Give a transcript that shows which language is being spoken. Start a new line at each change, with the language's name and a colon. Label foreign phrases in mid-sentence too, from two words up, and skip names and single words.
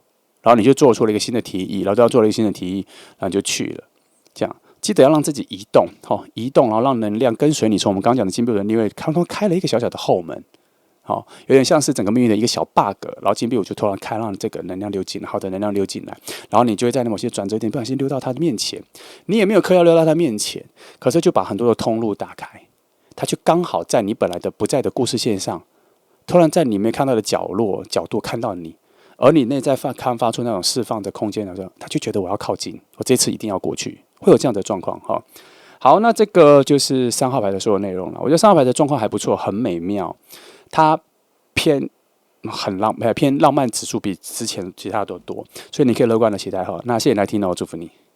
Chinese: 然後你就做出了一個新的提議，然後都要做了一個新的提議，然後你就去了。這樣記得要讓自己移動，移動，然後讓能量跟隨你。從我們剛剛講的金幣5，因為他們開了一個小小的後門。有點像是整個命運的一個小 bug， 然後金幣5就突然開，讓這個能量流進來，好的能量流進來，然後你就會在某些轉折點不小心溜到他的面前，你也沒有刻意要溜到他面前，可是就把很多的通路打開，他就剛好在你本來的不在的故事線上，突然在你沒看到的角度看到你，而你內在刊發出那種釋放的空間的時候，他就覺得我要靠近，我這次一定要過去，會有這樣的狀況哈。好，那這個就是3號牌的所有內容了。我覺得3號牌的狀況還不錯，很美妙。它偏浪漫指數比之前其他的都多，所以你可以樂觀的期待哈。那謝謝你來聽，我祝福你。